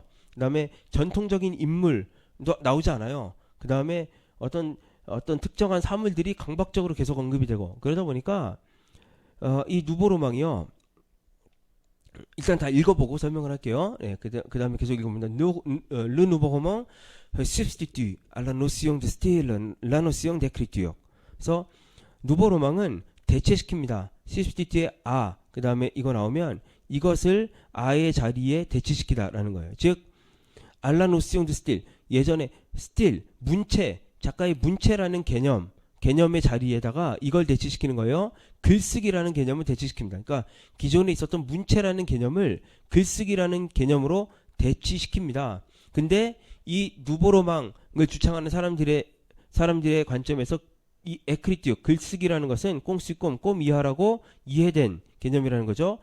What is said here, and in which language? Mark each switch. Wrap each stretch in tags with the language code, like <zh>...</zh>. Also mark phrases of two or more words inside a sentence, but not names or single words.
<ko>그 다음에 전통적인 인물도 나오지 않아요. 그 다음에 어떤 특정한 사물들이 강박적으로 계속 언급이 되고 그러다 보니까 이 누보로망이요. 일단 다 읽어보고 설명을 할게요. 그 다음에 계속 읽어봅니다.</ko> <fr>Le nouveau roman substitue à la notion de style la notion d'écriture.</fr> <ko>그래서 누보 로망은 대체시킵니다.</ko> <fr>substitue à</fr> <ko>그 다음에 이거 나오면 이것을 아의 자리에 대체시키다라는 거예요. 즉</ko> <fr>à la notion de style</fr> <ko>예전에 style 문체 작가의 문체라는 개념의 자리에다가 이걸 대체시키는 거예요. 글쓰기라는 개념을 대체시킵니다. 그러니까 기존에 있었던 문체라는 개념을 글쓰기라는 개념으로 대치시킵니다. 근데 이 누보로망을 주창하는 사람들의 관점에서 이 에크리티오 글쓰기라는 것은 꽁시꼼 꼼 이하라고 이해된 개념이라는 거죠.</ko>